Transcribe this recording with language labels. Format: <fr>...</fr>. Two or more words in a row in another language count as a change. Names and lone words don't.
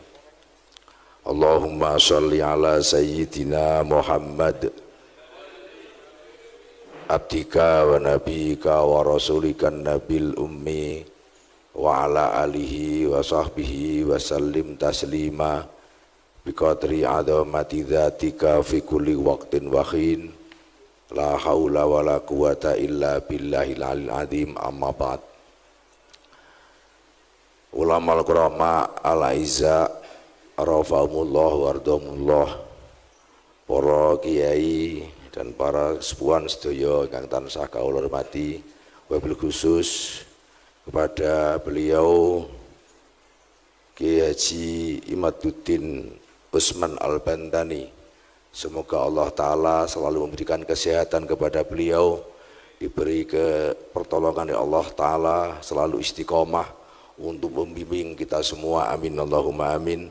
<ar>اللهم صل على سيدنا محمد عبدك ونبيك ورسولك النبي الأمي وعلى آله وصحبه وسلم تسليما بقدر عظمة ذاتك في كل وقت وحين لا حول ولا قوة إلا بالله العلي العظيم. أما بعد. العلماء الكرماء الأعزاء رفعهم الله ورحمهم الله,</ar> <jv>para kiai dan para sepuhan sedaya ingkang tansah kawula hormati,</jv> <ar>وبالخصوص</ar> <id>kepada beliau</id> <jv>Kiai Haji Imaduddin Usman Al-Bantani.</jv> <id>Semoga Allah Ta'ala selalu memberikan kesehatan kepada beliau, diberi pertolongan oleh Allah Ta'ala, selalu istiqomah untuk membimbing kita semua,</id> <ar>آمين اللهم آمين.</ar>